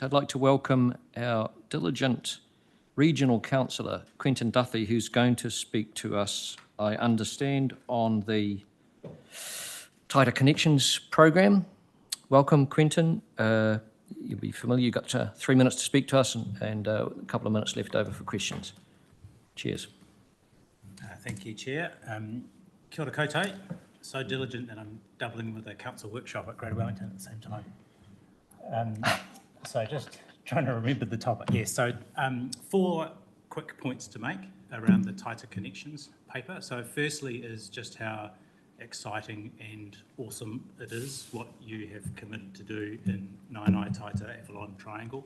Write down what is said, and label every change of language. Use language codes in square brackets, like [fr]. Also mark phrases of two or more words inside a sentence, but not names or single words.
[en] I'd like to welcome our diligent regional councillor, Quentin Duffy, who's going to speak to us, I understand, on the Taitā Connections program. Welcome, Quentin. You'll be familiar. You've got 3 minutes to speak to us and a couple of minutes left over for questions. Cheers. Thank you, Chair. [mi] Kia ora koutou. [en] So diligent that I'm doubling with a council workshop at Greater Wellington at the same time. So just trying to remember the topic. Yeah, so 4 quick points to make around the Taitā Connections paper. So firstly is just how exciting and awesome it is what you have committed to do in Nainai Taitā Avalon Triangle.